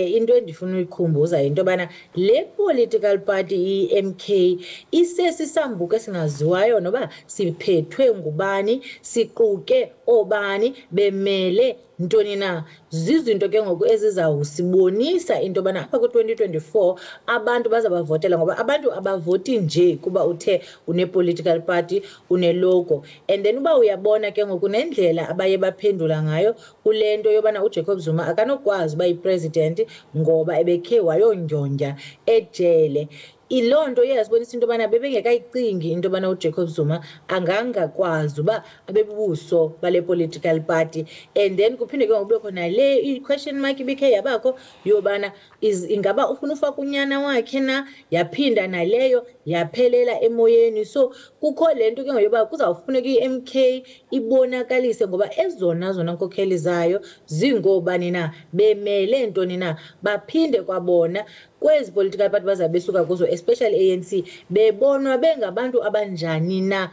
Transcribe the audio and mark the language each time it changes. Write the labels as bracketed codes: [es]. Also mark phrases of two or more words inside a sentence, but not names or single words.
[xh] into endifuna uyikhumbuza into bana le [en] political party [xh] i-MK isesisambuko esingaziwayo noba siphethwe ngubani siquke obani bemele ntoni na zizinto ke ngoku ezizawusibonisa into bana apha ku-2024 abantu bazabavotela ngoba abantu abavoti nje kuba uthe une- [en] political party [xh] une-logo [en] and then [xh] uba uyabona ke ngoku nendlela abaye baphendula ngayo kule nto yobana uJacob Zuma akanokwazi uba yipresident ngoba ebekhe wayondyondya ejele ilonto yasibonisa into bana bebengekayicingi into bana uJacob Zuma angangakwazi uba abebuso bale [en] political party and then [xh] kuphinde ke ngokube khona le [en] question mark [xh] ibikhe yabakho yobana ingaba ufuna ufaka unyana wakhe na yaphinda naleyo yaphelela emoyeni so kukho lento ke ngoba kuzawufuneka iMK ibonakalise ngoba ezona nkokheli zayo zingobani na bemele ntoni na baphinde kwabona kwezi [en] political party [xh] bazabesuka kuzo especially ANC bebonwa bengabantu abanjani na